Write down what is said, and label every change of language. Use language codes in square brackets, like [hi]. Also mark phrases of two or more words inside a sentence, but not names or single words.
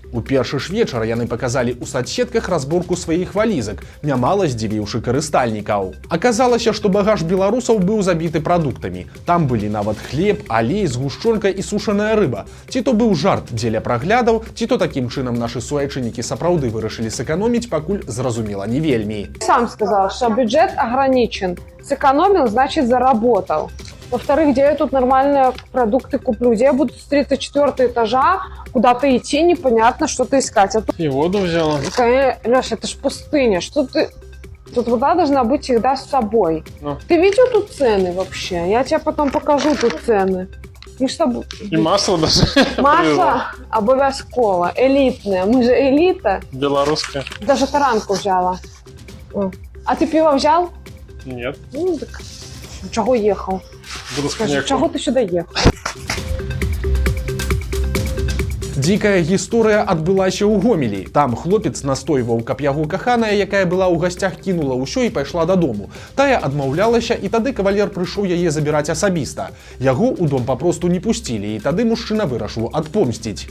[be] У першы ж вечар яны паказалі ў садсетках разборку сваіх валізак, нямала здзівіўшы карыстальнікаў. Аказалася, што багаж беларусаў быў забіты прадуктамі. Там былі нават хлеб, алей, згушчонка і сушаная рыба. Ці то быў жарт дзеля праглядаў, ці то такім чынам нашы суайчыннікі сапраўды вырашылі сэканоміць, пакуль зразумела не вельмі. [ru] Сам сказал, что бюджет ограничен. Сэкономил, значит заработал. Во-вторых, где я тут нормальные продукты куплю? Где я буду с 34 этажа куда-то идти, непонятно, что-то искать. А тут... И воду взяла. Леша, это ж пустыня. Что ты... Тут вода должна быть всегда с собой. Ну. Ты видел тут цены вообще? Я тебе потом покажу тут цены. Мы с тобой... И масло даже. Масло обовязково. Элитное. Мы же элита. Белорусское. Даже таранку взяла. А ты пиво взял? Нет. Ну, так... Чего ехал? Буду с Скажи, коньяком. чего ты сюда ехал? [be] Дзікая гісторыя адбылася ў Гомелі. Там хлопец настойваў, каб яго каханая, якая была ў гасцях, кінула ўсё і пайшла дадому. Тая адмаўлялася, і тады кавалер прыйшоў яе забіраць асабіста. Яго ў дом папросту не пусцілі, і тады мужчына вырашыў адпомсціць.